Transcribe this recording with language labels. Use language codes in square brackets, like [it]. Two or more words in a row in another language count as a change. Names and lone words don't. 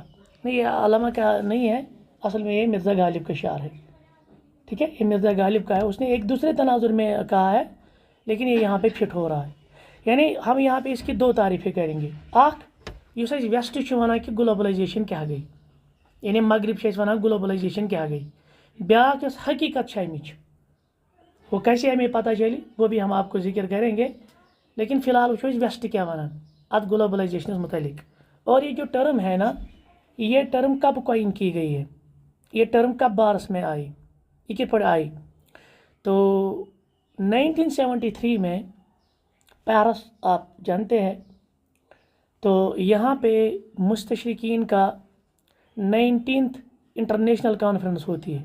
[hi] नहीं, ये अल्लामा का नहीं है, असल में ये मिर्ज़ा गालिब का शार है, ठीक है। ये मिर्ज़ा गालिब का है, उसने एक दूसरे तनाजुर में कहा है, लेकिन ये यहाँ पे फिट हो रहा है। यानी हम यहाँ पे इसकी दो तारीफ़ें करेंगे। [ks] आख युस वेस्ट वनान कि ग्लोबलाइजेशन क्या गई, यानी मगरब वनान ग्लोबलाइजेशन क्या गई। ब्याक यस हकीकत अमिच, [hi] वो कैसे हमें पता चली वो भी हम आपको जिक्र करेंगे, लेकिन फ़िलहाल वो वेस्ट [ks] क्या वनान अत [hi] ग्लोबलाइजेशन मुतलिक। और ये जो टर्म है ना, ये टर्म कब कॉइन की गई है, ये टर्म कब बारस में आई, ये कित पर आई? तो 1973 में पेरिस, आप जानते हैं, तो यहाँ पे मुस्तशरिकीन का 19th [en] international conference [hi] होती है।